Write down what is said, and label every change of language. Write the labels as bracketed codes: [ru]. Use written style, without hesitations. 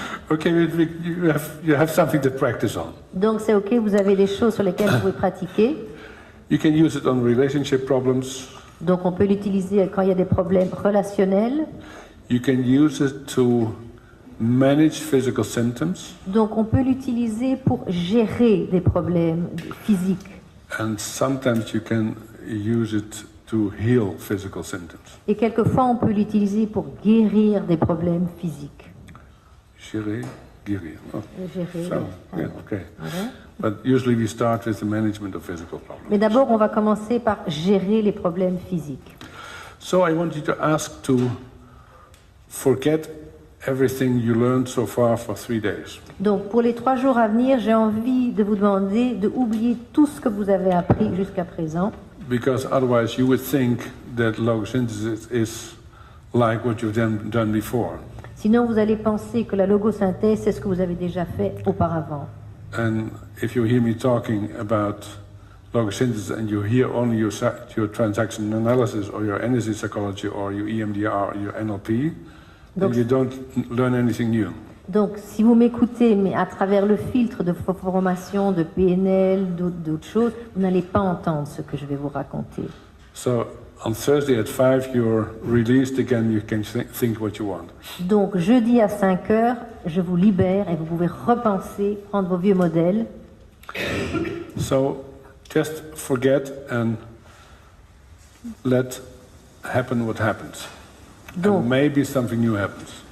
[en] Okay, you have something to practice on. [fr] Donc c'est ok, vous avez des choses sur lesquelles vous pouvez pratiquer. [en] You can use it on relationship problems. [fr] Donc on peut l'utiliser quand il y a des problèmes relationnels. [en] You can use it to manage physical symptoms. [fr] Donc on peut l'utiliser pour gérer des problèmes physiques. [en] And sometimes you can use it to heal physical symptoms. [fr] Et quelquefois on peut l'utiliser pour guérir des problèmes physiques. Gérer, guérir. Oh, Gérer. [en] so, yeah, okay. [fr] Voilà. [en] But usually we start with the management of physical problems. [fr] Mais d'abord on va commencer par gérer les problèmes physiques. [en] So I want you to ask to forget everything you learned so far for 3 days. [fr] Donc pour les 3 jours à venir, j'ai envie de vous demander de oublier tout ce que vous avez appris jusqu'à présent. [en] Because otherwise you would think that logosynthesis is like what you've done before. [fr] Sinon vous allez penser que la logosynthèse, c'est ce que vous avez déjà fait auparavant. [en] And if you hear me talking about logosynthesis and you hear only your transaction analysis or your energy psychology or your EMDR or your NLP, then [fr] Donc- [en] you don't learn anything new. [fr] Donc si vous m'écoutez, mais à travers le filtre de vos formations, de PNL, d'autres choses, vous n'allez pas entendre ce que je vais vous raconter. [en] So on Thursday at 5 you're released again, you can think what you want. [fr] Donc jeudi à 5 heures, je vous libère et vous pouvez repenser, prendre vos vieux modèles. [en] So just forget and let happen what happens. [fr] Donc [en] And maybe something new happens.